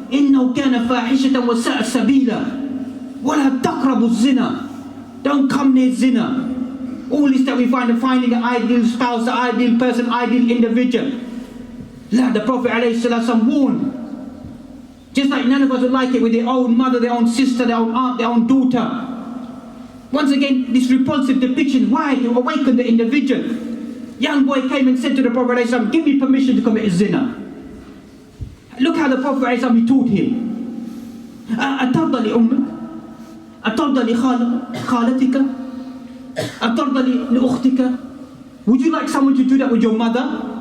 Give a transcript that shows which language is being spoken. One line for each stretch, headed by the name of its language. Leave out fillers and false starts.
Arabic: إنه كان فاحشة وساء سبيلا ولا تقربوا الزنا.
English: Don't come near zina. All this that we find, finding an ideal spouse, the ideal person, ideal individual. The Prophet ﷺ warned. Just like none of us would like it with their own mother, their own sister, their own aunt, their own daughter. Once again, this repulsive depiction, why? To awaken the individual. Young boy came and said to the Prophet ﷺ, give me permission to commit zina. Look how the Prophet ﷺ taught him.
Arabic: أترضى لأمك؟ أترضى لخالتك؟ أترضى لأختك?
English: Would you like someone to do that with your mother?